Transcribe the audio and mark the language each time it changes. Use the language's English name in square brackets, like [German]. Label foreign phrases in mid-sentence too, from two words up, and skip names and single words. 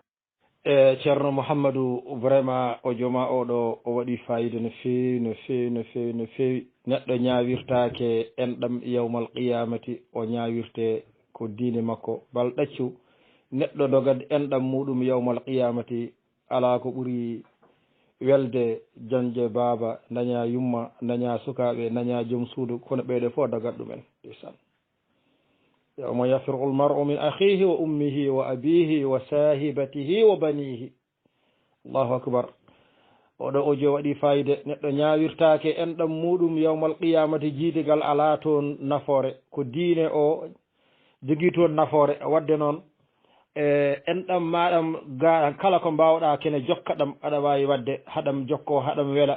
[Fula] ceerno Mouhamadou vraiment o jooma oɗo o waɗi fayida no fewi neɗɗo ñawirtake enɗam [Arabic] يوم القيامة [Fula] o ñawirte ko diine makko bal ɗaccu neɗɗo dogad enɗam muɗum [Arabic] يوم القيامة [Fula] ala ko ɓuuri welde janje baaba daña yumma daña sukaɓe daña joom suudu kono ɓeeɗo fof dagat ɗumen ɗisan [Arabic] يوم يفر المرء من أخيه وأمه وأبيه و صاحبته و بنيه الله أكبر [Fula] oɗo audio waɗi fayide neɗɗo ñawirtake enɗam muɗum [Arabic] يوم القيامة [Fula] jiidigal ala toon nafoore ko diine o jogui toon nafoore wadde noon enɗam maɗam ga kala ko mbawɗa kene jokka ɗam aɗa wawi wadde haɗam jokko haɗam weela